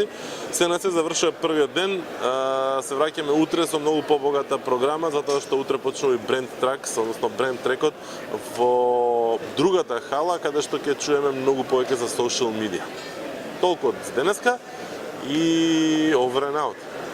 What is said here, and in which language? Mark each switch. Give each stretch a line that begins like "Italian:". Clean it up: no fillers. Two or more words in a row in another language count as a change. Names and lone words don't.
Macedonian: Се на се завршува првиот ден, се враќаме утре со многу побогата програма, затоа што утре почнува и Brand Tracks, односно Brand Trackот во другата хала, каде што ќе чуеме многу повеќе за
English: social media.
Macedonian: Толку од денеска и
English: over and out.